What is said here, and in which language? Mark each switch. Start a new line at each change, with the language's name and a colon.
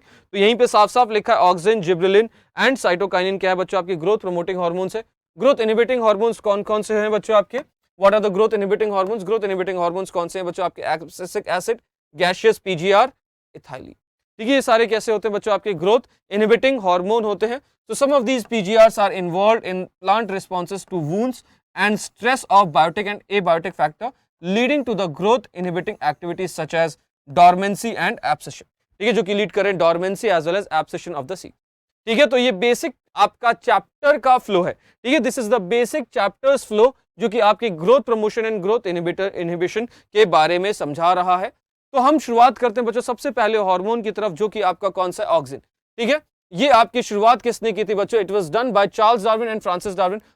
Hindi: तो यहीं पे साफ साफ लिखा है ऑक्सिन, जिब्रेलिन एंड साइटोकाइनिन क्या है बच्चों? आपके ग्रोथ प्रमोटिंग हार्मोन्स है. ग्रोथ इनहिबिटिंग हार्मोन्स कौन कौन से हैं बच्चों आपके?
English: What are the growth inhibiting hormones?
Hindi: Growth inhibiting hormones कौन से हैं बच्चों आपके? Abscisic acid, gaseous, PGR, ethylene. ठीक है, ये सारे कैसे होते हैं बच्चों? आपके ग्रोथ इनहिबिटिंग हार्मोन होते हैं.
English: So some of these PGRs are involved in plant responses to wounds and stress of biotic and abiotic factor leading to the growth inhibiting activities such as dormancy and abscission.
Hindi: ठीक है, जो कि lead करें
English: dormancy as well as abscission
Hindi: of the seed. ठीक है, तो ये basic आपका चैप्टर का फ्लो है. ठीक है,
English: this is the basic chapters flow
Hindi: जो कि आपके growth promotion and growth inhibition के बारे में समझा रहा है. तो हम शुरुआत करते हैं बच्चों सबसे पहले हार्मोन की तरफ, जो कि आपका कौन सा? ऑक्सिन. ठीक है, ये आपकी शुरुआत किसने की थी बच्चों?
English: It was done by Charles Darwin and Francis Darwin.